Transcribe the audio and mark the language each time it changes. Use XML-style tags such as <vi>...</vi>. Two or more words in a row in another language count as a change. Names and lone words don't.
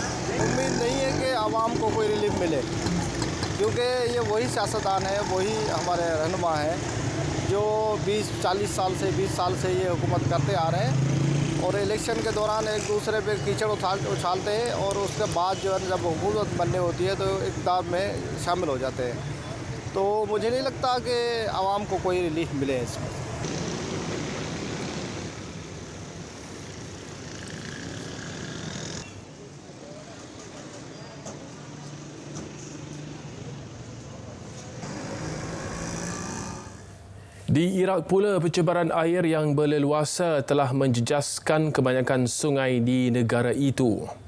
<ur>امید نہیں ہے کہ عوام کو کوئی ریلیف ملے، کیونکہ یہ وہی سیاستدان ہے، وہی ہمارے رہنما ہیں جو 20-40 سال سے 20 سال سے یہ حکومت کرتے آ رہے ہیں اور الیکشن کے دوران ایک دوسرے پہ کیچڑ اچھالتے ہیں اور اس کے بعد جو ہے جب حکومت بننے ہوتی ہے تو اقتدار میں شامل ہو جاتے ہیں. تو مجھے نہیں لگتا کہ عوام کو کوئی ریلیف ملے اس میں.</ur> <ms>Di Iraq pula, pencebaran air yang berleluasa telah menjejaskan kebanyakan sungai di negara itu.</ms>